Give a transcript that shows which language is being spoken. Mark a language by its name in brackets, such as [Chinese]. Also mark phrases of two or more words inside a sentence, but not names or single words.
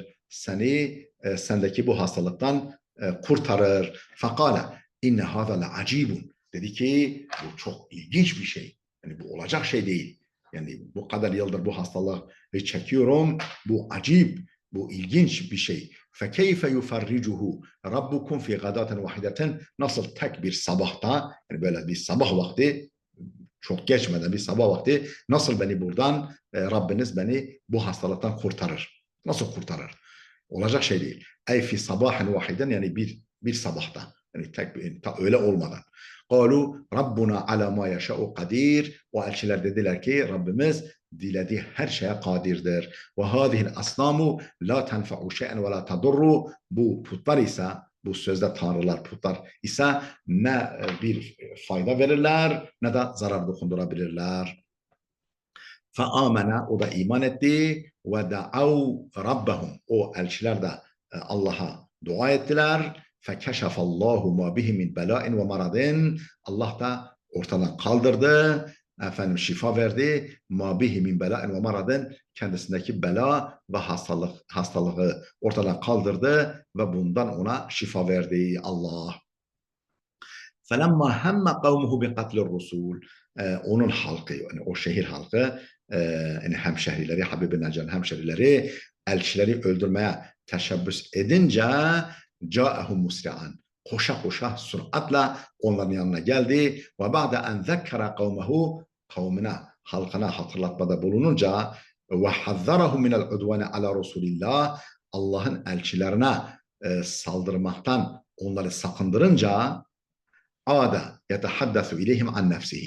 [Turkish] seni sendeki bu hastalıktan kurtarır. [Arabic] فقال إن هذا لعجيب. [Turkish] Dedi ki bu çok ilginç bir şey. Yani bu olacak şey değil. Yani bu kadar yıldır bu hastalığı çekiyorum. Bu acip, bu ilginç bir şey. [Arabic] فَكَيْفَ يُفَرِّجُهُ رَبُّكُمْ فِي غَدَاتٍ وَحِدَةٍ. [Turkish] Nasıl tek bir sabahta, yani böyle bir sabah vakti, çok geçmeden bir sabah vakti nasıl beni buradan, Rabbiniz beni bu hastalıktan kurtarır? Nasıl kurtarır? Olacak şey değil. [Arabic] أي في صباح واحد, [Turkish] yani bir sabahta. Yani tek bir, öyle olmadan. [Arabic] قالوا ربنا على ما يشاء قادر. [Turkish] O elçiler dediler ki Rabbimiz dilediği her şeye kadirdir. [Arabic] وهذه الأصنام لا تنفع شيئا ولا تضر. [Turkish] Bu putlar ise, bu sözde tanrılar, putlar ise ne bir fayda verirler ne de zarar dokundurabilirler. فَآمَنَ, o da iman etti. [Arabic] وَدَعَوْ رَبَّهُمْ, [Turkish] o elçiler de Allah'a dua ettiler. [Arabic] فَكَشَفَ اللّٰهُ مَا بِهِ مِنْ بَلَاءٍ وَمَرَضٍ. [Turkish] Allah da ortadan kaldırdı, efendim şifa verdi. [Arabic] مَا بِهِ مِنْ بَلَاءٍ وَمَرَضٍ, [Turkish] kendisindeki bela ve hastalığı ortadan kaldırdı ve bundan ona şifa verdi Allah. [Arabic] فَلَمَّا هَمَّ قَوْمُهُ بِقَتْلِ الرُّسُولِ. [Turkish] Onun halkı, yani o şehir halkı, yani hemşehrileri, Habib-i Neccar'ın hemşehrileri elçileri öldürmeye teşebbüs edince [Arabic] جاءهم مسرعا, [Turkish] koşa koşa süratle onların yanına geldi. [Arabic] وبعد أن ذكر قومه, [Turkish] kavmine, halkına hatırlatmada bulununca [Arabic] وحذره من العدوان على رسول الله, [Turkish] Allah'ın elçilerine saldırmaktan onları sakındırınca [Arabic] أخذ يتحدث إليهم عن نفسه.